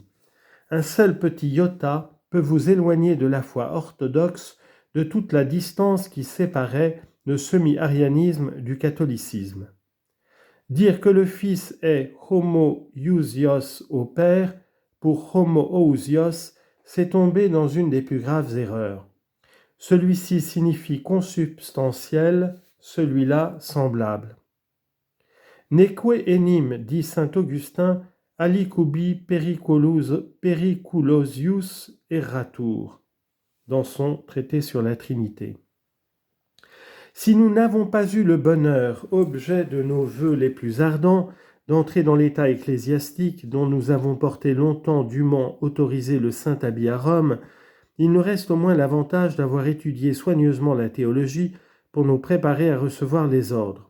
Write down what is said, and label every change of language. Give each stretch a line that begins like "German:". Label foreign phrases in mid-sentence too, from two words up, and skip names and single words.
French: Un seul petit iota peut vous éloigner de la foi orthodoxe de toute la distance qui séparait le semi-arianisme du catholicisme. Dire que le Fils est homoousios au Père pour homoousios, c'est tomber dans une des plus graves erreurs. Celui-ci signifie consubstantiel, celui-là semblable.
Latin: Neque enim,
French: dit saint Augustin,
Latin: alicubi periculosius erratur,
French: dans son traité sur la Trinité. Si nous n'avons pas eu le bonheur, objet de nos vœux les plus ardents, d'entrer dans l'état ecclésiastique dont nous avons porté longtemps dûment autorisé le saint habit à Rome, il nous reste au moins l'avantage d'avoir étudié soigneusement la théologie pour nous préparer à recevoir les ordres.